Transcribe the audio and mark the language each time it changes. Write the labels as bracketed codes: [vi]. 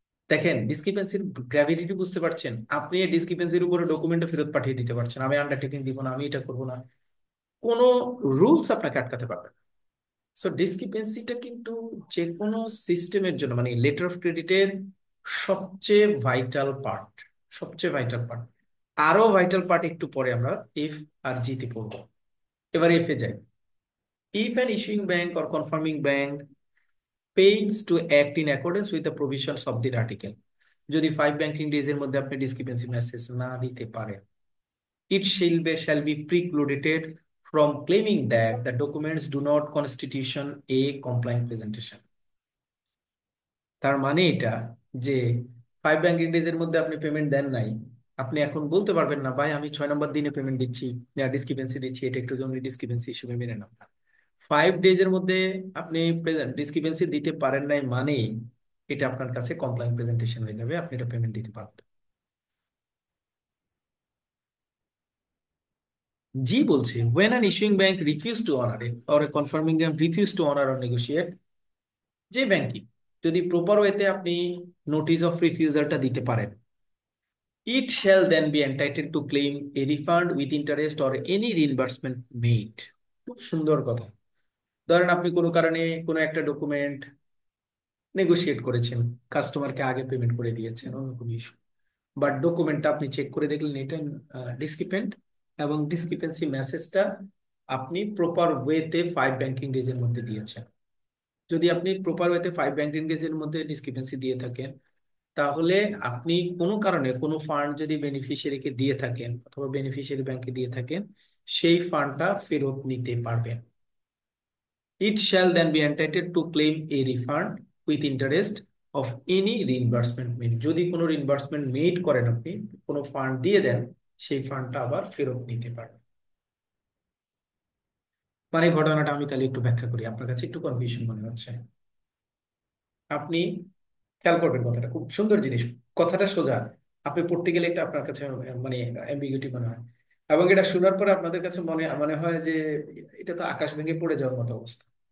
[bn] দেখেন ডিসক্রিপেন্সির গ্র্যাভিটি বুঝতে পারছেন? আপনি এই ডিসক্রিপেন্সির উপরে ডকুমেন্টটা ফেরত পাঠিয়ে দিতে পারছেন, আমি আন্ডারটেকিং দিব না, আমি এটা করবো না, কোনো রুলস আপনাকে আটকাতে পারবে না। সো ডিসক্রিপেন্সিটা কিন্তু যে কোনো সিস্টেমের জন্য, মানে লেটার অফ ক্রেডিটের সবচেয়ে ভাইটাল পার্ট, সবচেয়ে ভাইটাল পার্ট। আরো ভাইটাল পার্ট একটু পরে আমরা এফ আর জিতে পড়বো। এবার এফ এ যাই। [en] if an issuing bank or confirming bank fails to act in accordance with the provisions of the article, [bn] যদি 5 ব্যাংকিং ডেজ এর মধ্যে আপনি ডিসক্রিপেন্সি মেসেজ না দিতে পারেন, [en] it shall be precluded from claiming that the documents do not constitution a compliant presentation. [bn] তার মানে এটা যে 5 ব্যাংকিং ডেজ এর মধ্যে আপনি পেমেন্ট দেন নাই, আপনি এখন বলতে পারবেন না ভাই আমি 6 নম্বর দিনে পেমেন্ট দিচ্ছি, ডিসক্রিপেন্সি দিচ্ছি, এটা একটু জরুরি ডিসক্রিপেন্সি হিসেবে মেনে নাও। 5 ডেজের মধ্যে আপনি ডিসক্রিপেন্সি দিতে পারেন নাই মানে এটা আপনার কাছে কমপ্লায়েন্ট প্রেজেন্টেশন হয়ে যাবে, আপনি এটা পেমেন্ট দিতে বাধ্য। জি বলছে [en] when an issuing bank refuse to honor it or a confirming bank refuse to honor or negotiate, [bn] যে ব্যাংকিং যদি প্রপার ওয়েতে আপনি নোটিস অফ রিফিউজালটা দিতে পারেন, [en] it shall then be entitled to claim a refund with interest or any reimbursement made। [bn] খুব সুন্দর কথা। ধরেন আপনি কোনো কারণে কোনো একটা ডকুমেন্ট নেগোশিয়েট করেছেন, কাস্টমারকে আগে পেমেন্ট করে দিয়েছেন, অন্য কোনো ইস্যু, বাট ডকুমেন্টটা আপনি চেক করে দেখলেন এটা ডিসক্রিপেন্ট, এবং ডিসক্রিপেন্সি মেসেজটা আপনি প্রপার ওয়েতে 5 ব্যাংকিং ডেজ এর মধ্যে দিয়েছেন। যদি আপনি প্রপার ওয়েতে 5 ব্যাংকিং ডেজ এর মধ্যে ডিসক্রিপেন্সি দিয়ে থাকেন, তাহলে আপনি কোনো কারণে কোনো ফান্ড যদি বেনিফিশিয়ারিকে দিয়ে থাকেন অথবা বেনিফিশিয়ারি ব্যাংকে দিয়ে থাকেন, সেই ফান্ডটা ফেরত নিতে পারবেন। [en] It shall then be entitled to claim a refund with interest of any reimbursement made। [bn] যদি কোনো রিইম্বার্সমেন্ট মেড করেন, আপনি কোনো ফান্ড দিয়ে দেন, সেই ফান্ডটা আবার ফেরত নিতে পারবেন। মানে ঘটনাটা আমি তাহলে একটু ব্যাখ্যা করি, আপনার কাছে একটু কনফিউশন মনে হচ্ছে। আপনি খেয়াল করবেন, কথাটা খুব সুন্দর জিনিস, কথাটা সোজা, আপনি পড়তে গেলে এটা আপনার কাছে মানে অ্যাম্বিগুইটি মনে হয়, এবং এটা শোনার পরে আপনাদের কাছে মনে মনে হয় যে এটা তো আকাশ ভেঙে পড়ে যাওয়ার মতো অবস্থা।